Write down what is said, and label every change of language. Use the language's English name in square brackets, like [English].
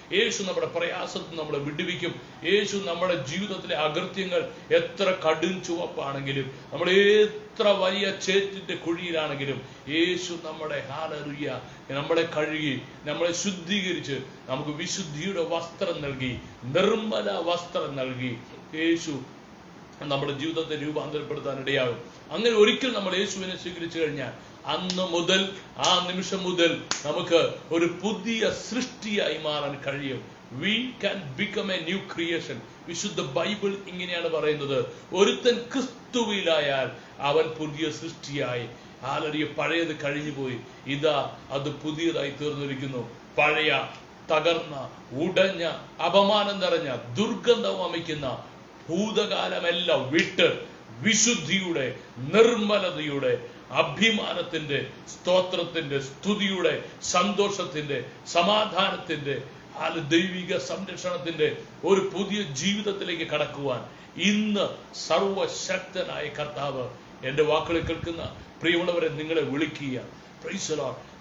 [Malayalam] യേശു നമ്മുടെ പ്രയാസത്തിൽ നമ്മളെ വിടുവിക്കും. യേശു നമ്മുടെ ജീവിതത്തിലെ അകൃത്യങ്ങൾ എത്ര കടും ചുവപ്പാണെങ്കിലും, നമ്മൾ എത്ര വലിയ ചേറ്റിന്റെ കുഴിയിലാണെങ്കിലും യേശു നമ്മുടെ ഹല്ലേലൂയ നമ്മളെ കഴുകി നമ്മളെ ശുദ്ധീകരിച്ച് നമുക്ക് വിശുദ്ധിയുടെ വസ്ത്രം നൽകി, നിർമ്മല വസ്ത്രം നൽകി യേശു നമ്മുടെ ജീവിതത്തെ രൂപാന്തരപ്പെടുത്താൻ ഇടയാകും. അങ്ങനെ ഒരിക്കൽ നമ്മൾ യേശുവിനെ സ്വീകരിച്ചു കഴിഞ്ഞാൽ അന്ന് മുതൽ, ആ നിമിഷം മുതൽ നമുക്ക് ഒരു പുതിയ സൃഷ്ടിയായി മാറാൻ കഴിയും. [English] We can become a new creation. [Malayalam] വിശുദ്ധ ബൈബിൾ ഇങ്ങനെയാണ് പറയുന്നത്, ഒരുത്തൻ ക്രിസ്തുവിലായാൽ അവൻ പുതിയ സൃഷ്ടിയായി. ഹല്ലേലൂയ. പഴയത് കഴിഞ്ഞുപോയി, ഇതാ അത് പുതിയതായി തീർന്നിരിക്കുന്നു. പഴയ തകർന്ന, ഉടഞ്ഞ, അപമാനം നിറഞ്ഞ, ദുർഗന്ധം വമിക്കുന്ന ഭൂതകാലമെല്ലാം വിട്ട് വിശുദ്ധിയുടെ, നിർമ്മലതയുടെ, അഭിമാനത്തിന്റെ, സ്തോത്രത്തിന്റെ, സ്തുതിയുടെ, സന്തോഷത്തിന്റെ, സമാധാനത്തിന്റെ, ദൈവിക സംരക്ഷണത്തിന്റെ ഒരു പുതിയ ജീവിതത്തിലേക്ക് കടക്കുവാൻ ഇന്ന് സർവശക്തനായ കർത്താവ് എന്റെ വാക്കുകൾ കേൾക്കുന്ന പ്രിയമുള്ളവരെ നിങ്ങളെ വിളിക്കുക. [English] Praise the Lord.